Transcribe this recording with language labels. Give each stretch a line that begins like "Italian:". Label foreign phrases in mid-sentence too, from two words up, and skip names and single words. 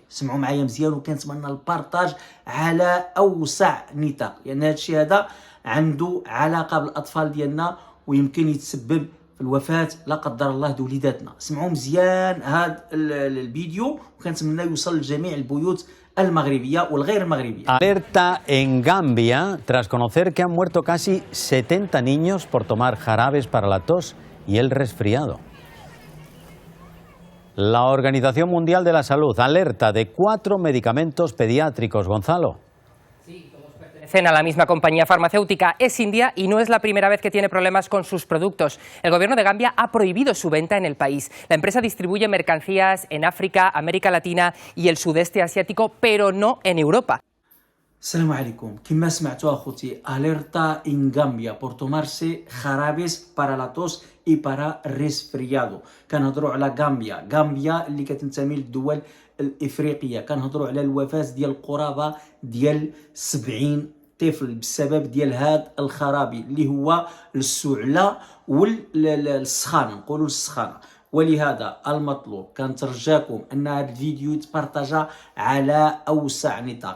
Arabic: سمعوا معايا مزيان وكنتمنى البارطاج على اوسع نطاق، لان هاد الشيء هذا عنده علاقه بالاطفال ديالنا ويمكن يتسبب في الوفاة لا قدر الله د وليداتنا. سمعوا مزيان هذا الفيديو وكنتمنى يوصل لجميع البيوت المغربية والغير المغربية.
Spanish: Alerta en Gambia tras conocer que han muerto casi 70 niños por tomar jarabes para la tos y el resfriado. La Organización Mundial de la Salud alerta de 4 medicamentos pediátricos. Gonzalo. A la misma compañía farmacéutica es india y no es la primera vez que tiene problemas con sus productos. El gobierno de Gambia ha prohibido su venta en el país. La empresa distribuye mercancías en África, América Latina y el sudeste asiático, pero no en Europa.
Arabic: السلام عليكم. كما سمعتوا اخوتي،
Spanish: alerta en Gambia por tomarse jarabes para la tos y para resfriado.
Arabic: كنهضروا على غامبيا اللي كتنتمي للدول الافريقيه. كنهضروا على الوفاه ديال قرابه ديال 70 طفل بسبب ديال هاد الخرابي اللي هو السعله والسخانه، نقولوا السخانه. ولهذا المطلوب كنترجاكم ان هذا الفيديو يتبارطاجا على اوسع نطاق.